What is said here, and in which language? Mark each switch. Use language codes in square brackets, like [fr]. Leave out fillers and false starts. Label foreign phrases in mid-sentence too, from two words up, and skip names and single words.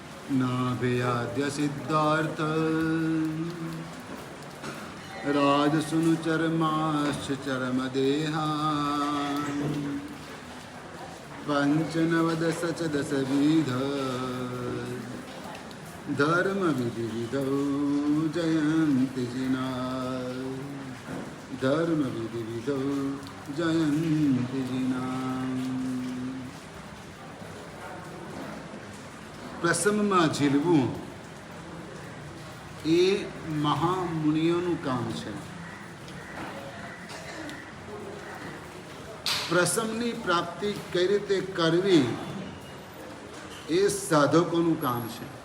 [sa] नाभयाद्य सिद्धार्थ राजसुनु चरमाश्च चरमदेहा पंचनवदश च दशविध धर्म विधि विधौ जयन्ति जिना धर्म विधि विधौ जयन्ति जिना। [gu] પ્રસંગમાં ઝીલવું એ મહામુનિઓનું કામ છે. પ્રસંગની પ્રાપ્તિ કઈ રીતે કરવી એ સાધકોનું કામ છે.